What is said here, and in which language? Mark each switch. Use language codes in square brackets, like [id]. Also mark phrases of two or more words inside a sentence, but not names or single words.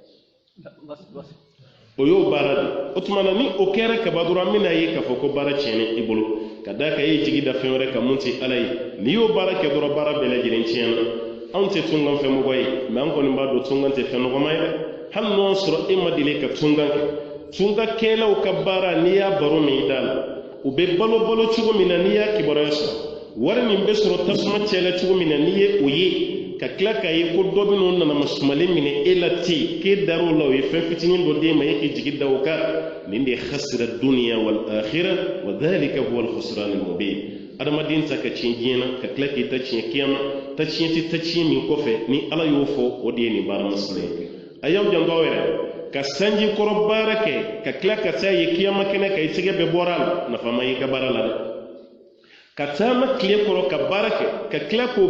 [bm] o y'o baara de o tuma na ni o kɛra kaba dɔrɔn an bɛna ye k'a fɔ ko baara tiɲɛna i bolo ka d'a kan e ye jigi da fɛn wɛrɛ kan mun tɛ ala ye n'i y'o baara kɛ dɔrɔn baara bɛɛ lajɛlen tiɲɛna anw tɛ tungan fɛ mɔgɔ ye mɛ an kɔni b'a dɔn tungan tɛ fɛn nɔgɔma ye hali n'o y'a sɔrɔ e ma deli ka tungan kɛ tungankɛlaw ka baara n'i y'a baro min i da la u bɛ balo cogo min na n'i y'a kibaruya sɔrɔ wari min bɛ sɔrɔ tasuma cɛla cogo min na n'i ye o ye ka tila k'a ye ko dɔ bɛ n'o nana masumalen minɛ e la ten k'e dar'o la o ye fɛn fitinin dɔ d'e ma e k'i jigi da o kan nin de ye [ar] خسر الدنيا وال آخرة وذلك هو الخسران المبين [bm] adamaden ta ka tiɲɛ diɲɛ na ka tila k'i ta tiɲɛ kiyama ta tiɲɛ tɛ ta tiɲɛ min kɔfɛ ni ala y'o fɔ o de ye nin baara masina ye a y'aw janto aw yɛrɛ ka sanji kɔrɔ baara kɛ ka tila ka taa ye kiyama kɛnɛ ka i tɛgɛ bɛɛ bɔra a la nafa ma y'i ka baara la dɛ ka taama tile kɔrɔ ka baara kɛ ka tila k'o